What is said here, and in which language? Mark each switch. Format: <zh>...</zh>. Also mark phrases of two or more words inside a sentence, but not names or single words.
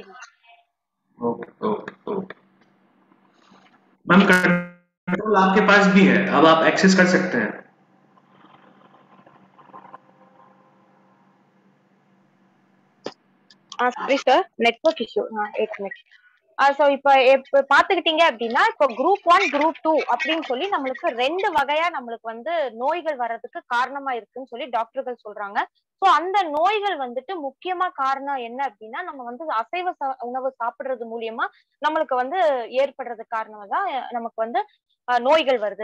<en>OK OK OK ma'am,</en> <hi>कंट्रोल आपके पास भी है, अब आप एक्सेस कर सकते हैं।</hi> <en>Sorry sir, network issue.</en> <hi>एक मिनट।</hi> <ta>சோ இப்ப பாத்துக்கிட்டீங்க அப்படின்னா இப்ப குரூப் 1 குரூப் 2 அப்படின்னு சொல்லி நம்மளுக்கு 2 வகையா நம்மளுக்கு வந்து நோய்கள் வர்றதுக்கு காரணமா இருக்குன்னு சொல்லி டாக்டர்கள் சொல்றாங்க. சோ அந்த நோய்கள் வந்துட்டு முக்கியமா காரணம் என்ன அப்படின்னா நம்ம வந்து அசைவ உணவு சாப்பிடுறது மூலியமா நம்மளுக்கு வந்து ஏற்படுறது காரணமா தான் நமக்கு வந்து நோய்கள் வருது.</ta>